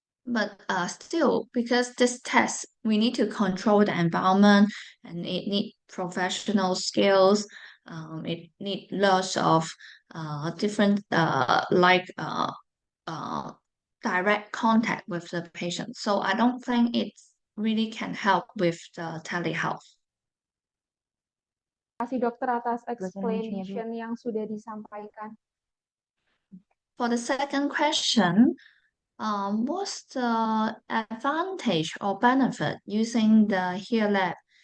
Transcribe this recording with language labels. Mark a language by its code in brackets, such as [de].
[en] But still, because this test, we need to control the environment and it need professional skills. It need lots of different direct contact with the patient. So I don't think it really can help with the telehealth. [id] Terima kasih dokter atas explanation yang sudah disampaikan. [en] For the second question, what's the advantage or benefit using the Hear Lab?